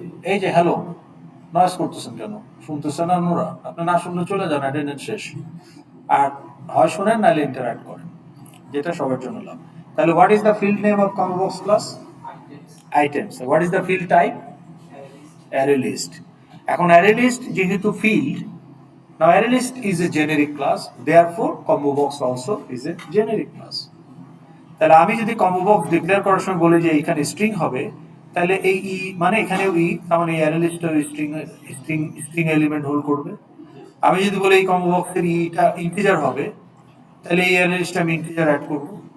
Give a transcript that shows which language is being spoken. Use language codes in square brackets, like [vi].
[bn] এই যে hello, noise করতেছেন কেন? শুনতেছেন না নোরা? আপনি না শুনলে চলে যান, অ্যাটেন্ডেন্স শেষ। আর হয় শুনেন নাহলে ইন্টারঅ্যাক্ট করেন, যেটা সবার জন্য লাভ। [en] তাহলে what is the field name of combo box class? Items. What is the field type? Array list. [bn] এখন অ্যারে লিস্ট যেহেতু field, [en] now array list is a generic class, therefore combo box also is a generic class. [bn] তাহলে আমি যদি combo box declare করার সময় বলি যে এখানে স্ট্রিং হবে, তাহলে এই ই মানে এখানেও ই, তাহলে এই অ্যারে লিস্টের string string string element hold করবে। আমি যদি বলি এই কম্বো বক্সের ইটা ইন্টিজার হবে, তাহলে এই অ্যারে লিস্টে আমি ইন্টিজার অ্যাড করব।